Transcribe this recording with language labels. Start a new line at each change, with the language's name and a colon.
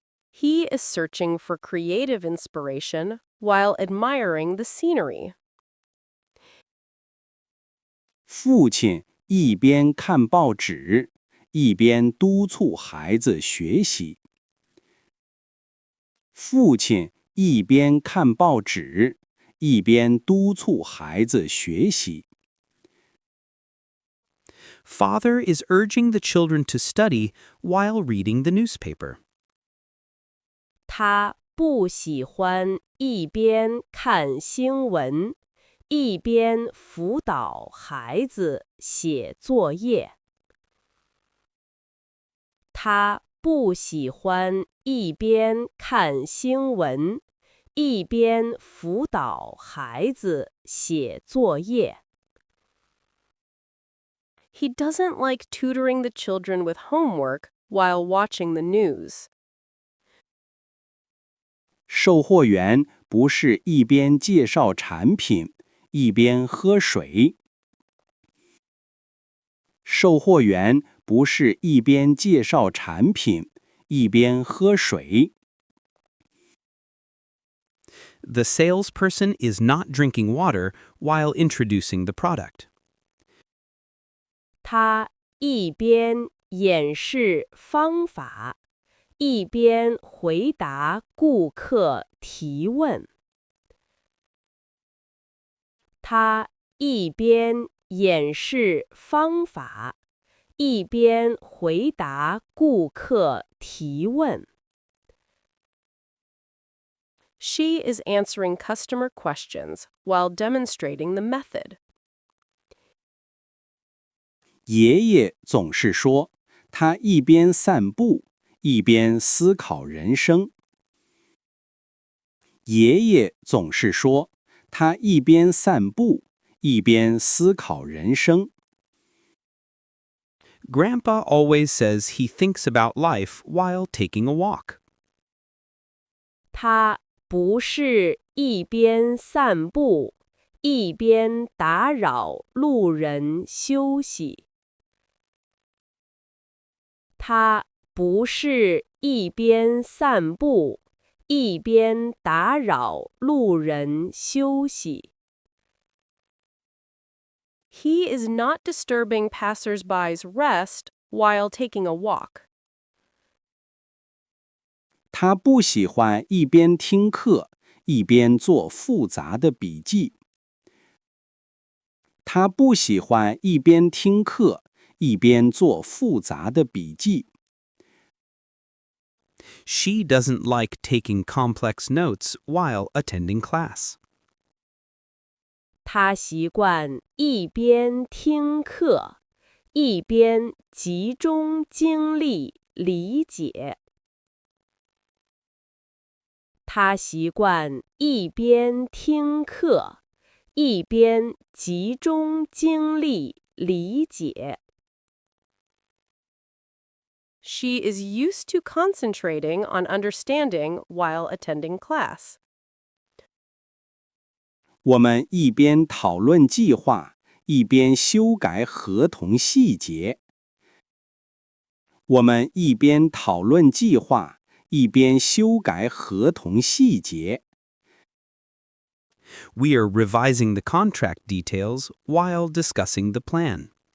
English: He is searching for creative inspiration while admiring the scenery.
Chinese: 父亲一边看报纸，一边督促孩子学习。父亲一边看报纸，一边督促孩子学习。
English: Father is urging the children to study while reading the newspaper.
Chinese: 他不喜欢一边看新闻，一边辅导孩子写作业。他不喜欢一边看新闻，一边辅导孩子写作业。
English: He doesn't like tutoring the children with homework while watching the news.
Chinese: 售货员不是一边介绍产品，一边喝水。售货员不是一边介绍产品，一边喝水。
English: The salesperson is not drinking water while introducing the product.
Chinese: 他一边演示方法，一边回答顾客提问。他一边演示方法，一边回答顾客提问。
English: She is answering customer questions while demonstrating the method.
Chinese: 爷爷总是说，他一边散步，一边思考人生。爷爷总是说，他一边散步，一边思考人生。
English: Grandpa always says he thinks about life while taking a walk.
Chinese: 他不是一边散步，一边打扰路人休息。他不是一边散步，一边打扰路人休息。
English: He is not disturbing passers-by's rest while taking a walk.
Chinese: 他不喜欢一边听课，一边做复杂的笔记。他不喜欢一边听课，一边做复杂的笔记。
English: She doesn't like taking complex notes while attending class.
Chinese: 他习惯一边听课，一边集中精力理解。他习惯一边听课，一边集中精力理解。
English: She is used to concentrating on understanding while attending class.
Chinese: 我们一边讨论计划，一边修改合同细节。我们一边讨论计划，一边修改合同细节。
English: We are revising the contract details while discussing the plan.